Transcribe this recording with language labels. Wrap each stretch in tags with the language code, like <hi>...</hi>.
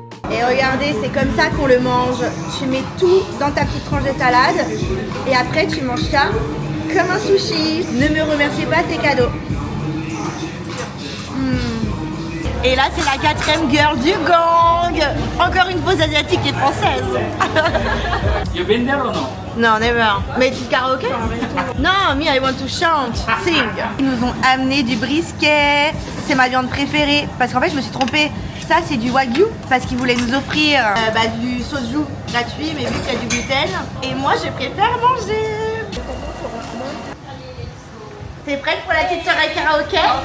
<fr>Et regardez, c'est comme ça qu'on le mange. Tu mets tout dans ta petite tranche de salade et après tu manges ça comme un sushi. Ne me remerciez pas, c'est cadeau. Et là, c'est la 4e girl du gang. Encore une fausse asiatique et française.</fr> <en>You been there or no?</en> <fr>Non,</fr> <en>never.</en> <fr>Mais tu karaoké?</fr> <en>Non, me, I want to chant, sing.</en> <fr>Ils nous ont amené du brisket. C'est ma viande préférée. Parce qu'en fait, je me suis trompée. Ça, c'est du wagyu. Parce qu'ils voulaient nous offrir du soju gratuit, mais vu qu'il y a du gluten. Et moi, je préfère manger. T'es prête pour la petite soirée karaoké?</fr>